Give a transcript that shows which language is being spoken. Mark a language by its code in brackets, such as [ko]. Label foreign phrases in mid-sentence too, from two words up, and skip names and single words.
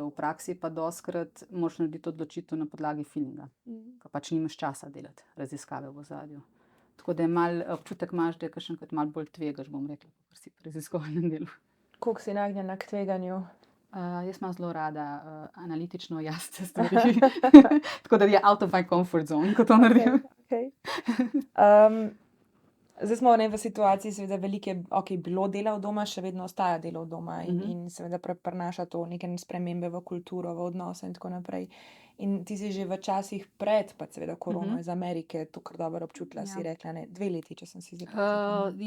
[sl] V praksi pa dostikrat moraš narediti odločitev na podlagi feelinga, ker pač nimaš časa delati raziskave v ozadju. Tako da je malo občutek imaš, da je kakšenkrat malo bolj tvegaš, bom rekla, kot si pri raziskovalnem delu. Koliko si nagnjena k tveganju? Jaz imam zelo rada analitično jasne stvari. Tako da je [en] out of my comfort zone, [sl] ko to naredim. [en] Okay. [sl] Zdaj smo v situaciji, seveda veliko je bilo dela od doma, še vedno ostaja delo od doma in seveda prinaša to neke spremembe v kulturo, v odnose in tako naprej. In ti si že v časih pred, pa seveda korono iz Amerike, to kar dobro občutila, si rekla, ne, 2 leti, če sem si zdaj prav zapomnila.